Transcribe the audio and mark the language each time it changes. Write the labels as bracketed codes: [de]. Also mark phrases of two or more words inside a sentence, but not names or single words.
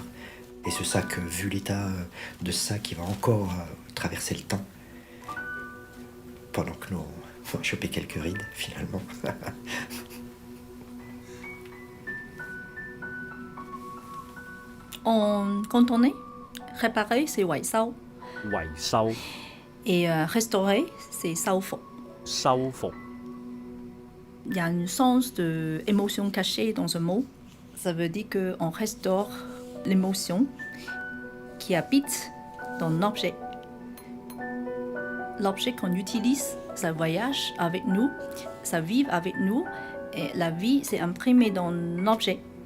[fr] Et ce sac, vu l'état de ce sac, il va encore traverser le temps. Pendant que nous, on va choper quelques rides, finalement. En cantonais, réparer, c'est 維修. 維修 Et restaurer, c'est 修復. 修復 Il y a un sens d'émotion cachée dans ce mot. Ça veut dire qu'on restaure l'émotion qui habite dans l'objet. L'objet qu'on utilise, ça voyage avec nous, ça vit avec nous, et la vie s'est imprimée dans l'objet.